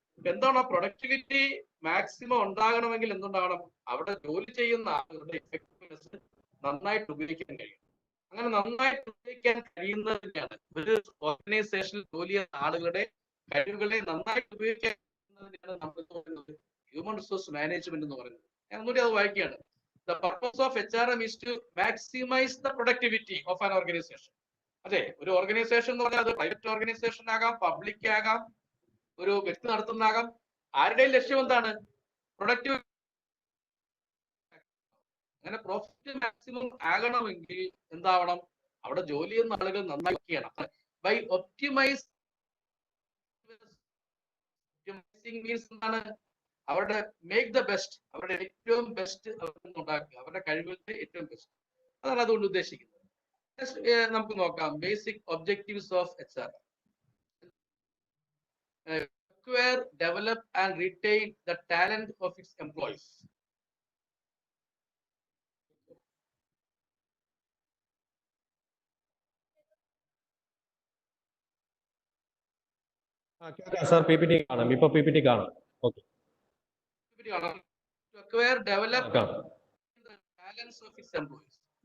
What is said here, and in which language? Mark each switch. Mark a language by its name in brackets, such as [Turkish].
[Malayalam] എന്താണ് ആ productivity maximum ഉണ്ടാകണമെങ്കിൽ എന്തുണ്ടാകണം? അവിടെ ജോലി ചെയ്യുന്ന ആളുകളുടെ എഫക്റ്റീവ്നെസ് നന്നായിട്ട് ഉപയോഗിക്കാൻ കഴിയും. അങ്ങനെ നന്നായിട്ട് ഉപയോഗിക്കാൻ കഴിയുന്നതിനാണ് ഒരു ഓർഗനൈസേഷനിൽ ജോലി ചെയ്യുന്ന ആളുകളുടെ കഴിവുകളെ നന്നായിട്ട് ഉപയോഗിക്കാൻ കഴിയുന്നതിനാണ് നമ്മൾ പറയുന്നത് ഹ്യൂമൻ റിസോഴ്സ് മാനേജ്മെന്റ് എന്ന് പറയുന്നത്. ഞാൻ ഒന്നുകൂടി അത് വായിക്കുകയാണ്. [English] The purpose of HRM is to maximize the productivity of an organization. [Malayalam] അതെ, ഒരു ഓർഗനൈസേഷൻ എന്ന് പറഞ്ഞാൽ അത് പ്രൈവറ്റ് ഓർഗനൈസേഷൻ ആകാം, പബ്ലിക് ആകാം, ഒരു വ്യക്തി നടത്തുന്നതാകാം. ആരുടെയും ലക്ഷ്യം എന്താണ്? പ്രൊഡക്റ്റീവ്. അങ്ങനെ പ്രോഫിറ്റ് മാക്സിമം ആകണമെങ്കിൽ എന്താവണം? അവിടെ ജോലി ചെയ്യുന്ന ആളുകൾ നന്നായി ചെയ്യണം. ബൈ ഒപ്റ്റിമൈസിംഗ് മീൻസ് എന്താണ്? അവരുടെ മേക്ക് ദ ബെസ്റ്റ്, അവരുടെ ഏറ്റവും ബെസ്റ്റ് ഉണ്ടാക്കുക, അവരുടെ കഴിവുകളുടെ ഏറ്റവും ബെസ്റ്റ്. അതാണ് അതുകൊണ്ട് ഉദ്ദേശിക്കുന്നത്. നമുക്ക് നോക്കാം basic objectives of HR. [English] Acquire, develop and retain the talent of its employees. [Malayalam] Sir PPT കാണാം, ഇപ്പൊ PPT കാണാം. Okay. [English] To acquire, develop the talents of its employees.